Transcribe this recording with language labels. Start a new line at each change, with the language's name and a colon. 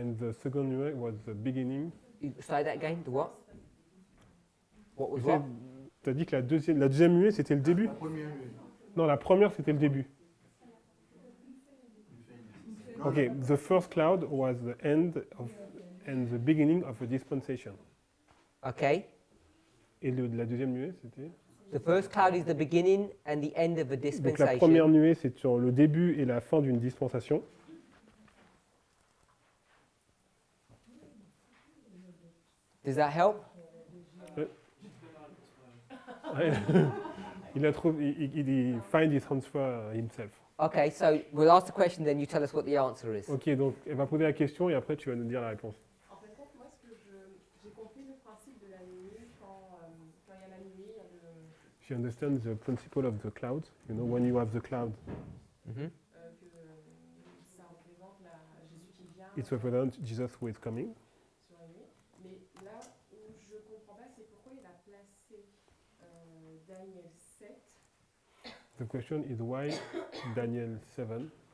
English: and the second nuée was the beginning. You say that again. The what? What was
French: Tu
English: what?
French: as dit que la deuxième nuée, c'était le début? La première nuée. Non, la première, c'était le début. Non,
English: Okay, the first cloud was the end of and the beginning of a dispensation. Okay.
French: Et la deuxième nuée, c'était?
English: The first cloud is the beginning and the end of a
French: Donc la première
English: dispensation.
French: nuée, c'est sur le début et la fin d'une dispensation.
English: Does that help?
French: Il a trouvé, il
English: find his answer himself. Okay, so we'll ask the question, then you tell us what the answer is.
French: Ok, donc elle va poser la question et après tu vas nous dire la réponse. En fait, moi, j'ai compris le principe de la nuée quand il y a la nuée, il y a le,
English: She understands the principle of the cloud. You know, when you have the cloud, Mhm.
French: que ça représente Jésus qui vient
English: it represents Jesus who is coming.
French: sur la nuée. Mais là où je ne comprends pas, c'est pourquoi il a placé Daniel 7.
English: The question is why Daniel 7?